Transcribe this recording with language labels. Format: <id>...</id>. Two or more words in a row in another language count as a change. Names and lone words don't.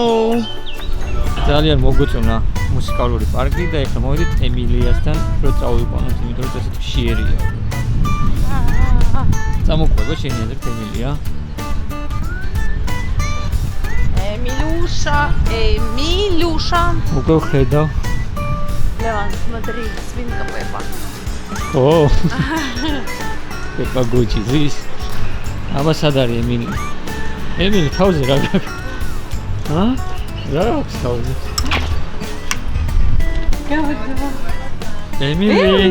<ka>ძალიან მოგვიწონა მუსიკალური პარკი და ეხლა მოვიდით ემილიასთან, რომ წავიყვანოთ, იმიტომ რომ ესეთ ხშირია. წამოყვება შენი აზრით ემილია? Emilюша. უკვე ხედავ. Levan,</ka> <ru>смотри, свинка Пеппа.</ru> <ka>ო. პეპა გუჩი ზის. აბა სად არის ემილი? ემილი თავზე რა გაქვს? რა აქვს თავზე? ემილი.</ka>